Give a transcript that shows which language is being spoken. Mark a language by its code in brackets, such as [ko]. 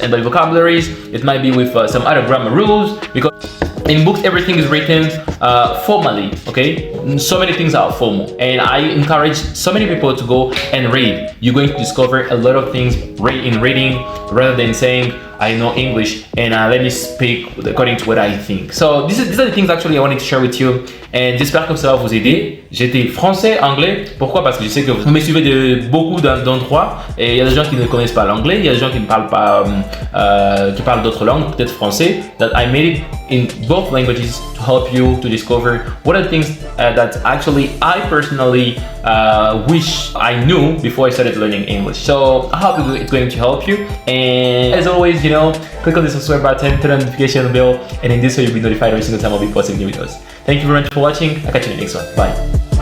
[en] And by vocabularies, it might be with some other grammar rules, because in books, everything is written formally, okay? So many things are formal. And I encourage so many people to go and read. You're going to discover a lot of things in reading, rather than saying, I know English and let me speak according to what I think. So these are the things actually I wanted to share with you. [fr] Et j'espère que ça va vous aider. J'étais français, anglais. Pourquoi? Parce que je sais que vous me suivez de beaucoup d'endroits et il y a des gens qui ne connaissent pas l'anglais, il y a des gens qui ne parlent pas, qui parlent d'autres langues, peut-être français. [en] That I made it in both languages to help you to discover what are the things that actually I personally wish I knew before I started learning English. So I hope it's going to help you. And as always, click on the subscribe button, turn on the notification bell, and in this way you'll be notified every single time I'll be posting new videos. Thank you very much for watching. I'll catch you in the next one. Bye.